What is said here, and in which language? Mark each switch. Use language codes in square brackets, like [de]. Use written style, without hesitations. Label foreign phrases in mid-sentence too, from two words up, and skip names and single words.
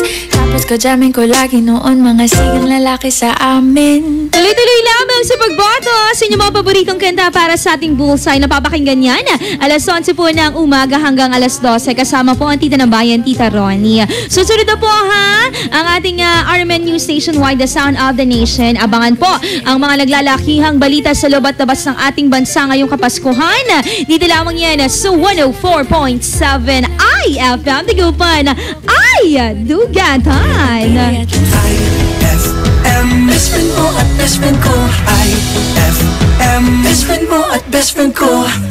[tl] Tapos kajamin ko lagi noon mga sigang lalaki sa amin. Tuloy-tuloy lamang sa pagboto sa inyong mga paboritong kanta para sa ating bullseye. Napapakinggan yan alas 11 po ng umaga hanggang alas 12. Kasama po ang Tita ng Bayan, Tita Ronnie. Susunod na po ang ating RMN News Station Wide, [en] the sound of the nation. [tl] Abangan po ang mga naglalakihang balita sa loob at labas ng ating bansa ngayong Kapaskuhan. Dito lamang yan sa 104.7 IFM Tigupan. Ay, Dugatan. IFM, [en] best friend [tl] mo at [en] best friend [tl] ko. IFM, [en] best friend [tl] mo at [en] best friend [tl] ko.